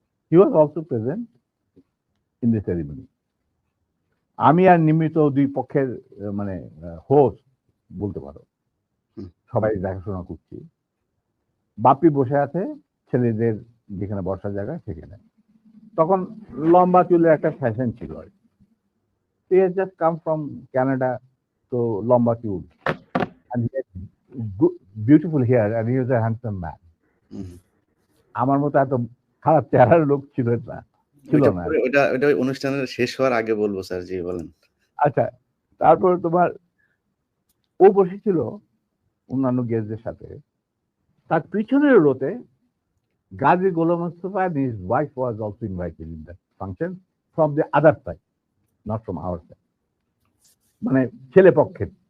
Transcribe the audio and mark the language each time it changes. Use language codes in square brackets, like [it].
[en] He was also present in the ceremony. [bn] আমি আর নিমিত দুই পক্ষের মানে হোস্ট বলতে পারো, হুম, সবাই দেখাশোনা করছি। বাপ্পি বসে আছে ছেলেদের যেখানে বসার জায়গা সেখানে। তখন লম্বা চুলের একটা ফ্যাশন ছিল আর কি। [en] He has just come from Canada, [bn] তো লম্বা চুল, [en] and he had beautiful hair, and he was a handsome man. Hmm. [bn] আমার মতো এত খারাপ চেহারার লোক ছিল ওইটা না আর পরে কি। ওইটা অনুষ্ঠানের শেষ হওয়ার আগে বলব স্যার। জি, বলেন। আচ্ছা, তারপর তোমার ও বসেছিল অন্যান্য গেস্টদের সাথে। তার পিছনের রোতে [en] Gazi Golam Mustafa and his wife was also invited in that function from the other side, not from our side, [bn] মানে ছেলে পক্ষের।